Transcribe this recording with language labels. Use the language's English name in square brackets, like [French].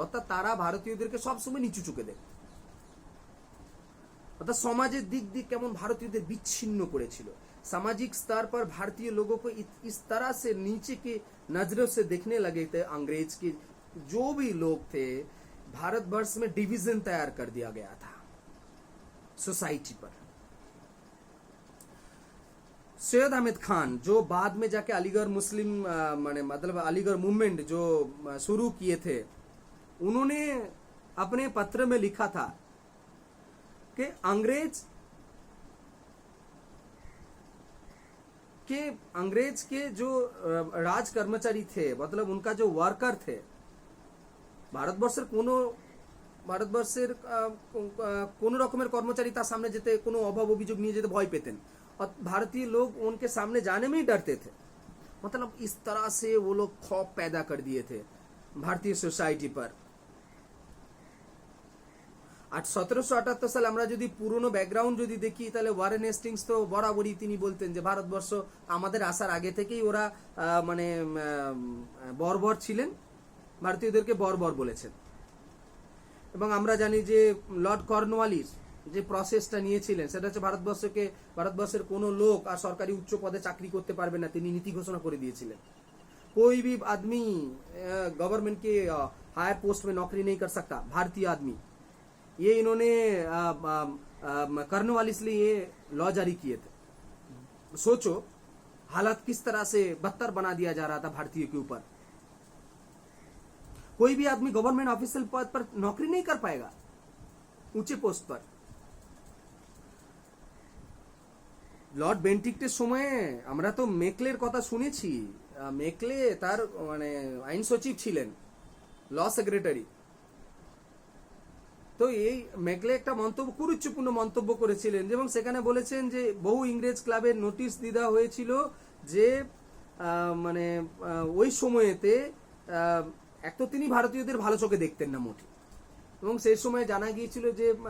[Bangla] অর্থাৎ তারা ভারতীয়দেরকে সবসময় নিচু চোখে দেখত, অর্থাৎ সমাজের দিক দিয়ে কেমন ভারতীয়দের বিচ্ছিন্ন করেছিল। [Hindi] सामाजिक स्तर पर भारतीय लोगों को इस तरह से नीचे की नजरों से देखने लगे थे अंग्रेज के जो भी लोग थे। भारतवर्ष में डिवीजन तैयार कर दिया गया था सोसाइटी पर। सैयद अहमद खान जो बाद में जाके अलीगढ़ मुस्लिम मतलब अलीगढ़ मूवमेंट जो शुरू किए थे, उन्होंने अपने पत्र में लिखा था कि अंग्रेज के जो राज कर्मचारी थे, मतलब उनका जो वर्कर थे, [Bangla] ভারতবর্ষের কোন রকমের কর্মচারী তার সামনে যেতে, কোনো অভাব অভিযোগ নিয়ে যেতে ভয় পেতেন। [Hindi] और भारतीय लोग उनके सामने जाने में ही डरते थे। मतलब इस तरह से वो लोग खौफ पैदा कर दिए थे भारतीय सोसाइटी पर। [Bangla] 1778 সালে আমরা যদি পুরনো ব্যাকগ্রাউন্ড যদি দেখি, তাহলে ওয়ারেন হেস্টিংস তো বরাবরই তিনি বলতেন যে ভারতবর্ষ আমাদের আসার আগে থেকেই ওরা মানে বর্বর ছিলেন, ভারতীয়দেরকে বর্বর বলেছেন। এবং আমরা জানি যে লর্ড কর্নওয়ালিস যে প্রসেসটা নিয়েছিলেন, সেটা হচ্ছে ভারতবর্ষের কোনো লোক আর সরকারি উচ্চ পদে চাকরি করতে পারবে না, তিনি নীতি ঘোষণা করে দিয়েছিলেন। [Hindi] कोई भी आदमी गवर्नमेंट के हायर पोस्ट में नौकरी नहीं कर सकता भारतीय आदमी, ये इन्होंने कर्नवालिस लिए ये लॉ जारी किए थे। सोचो हालात किस तरह से बदतर बना दिया जा रहा था भारतीय के ऊपर। कोई भी आदमी गवर्नमेंट ऑफिशियल पद पर नौकरी नहीं कर पाएगा, ऊंचे पोस्ट पर। [Bangla] লর্ড বেন্টিক্টের সময়ে আমরা তো মেকলের কথা শুনেছি। মেকলে তার মানে আইন সচিব ছিলেন, ল সেক্রেটারি। তো এই মেকলে একটা মন্তব্য, কুরুচিপূর্ণ মন্তব্য করেছিলেন এবং সেখানে বলেছেন যে বহু ইংরেজ ক্লাবের নোটিশ দেওয়া হয়েছিল যে মানে ওই সময়েতে এক তো তিনি ভারতীয়দের ভালো চোখে দেখতেন না মোটে, এবং সেই সময় জানা গিয়েছিল যে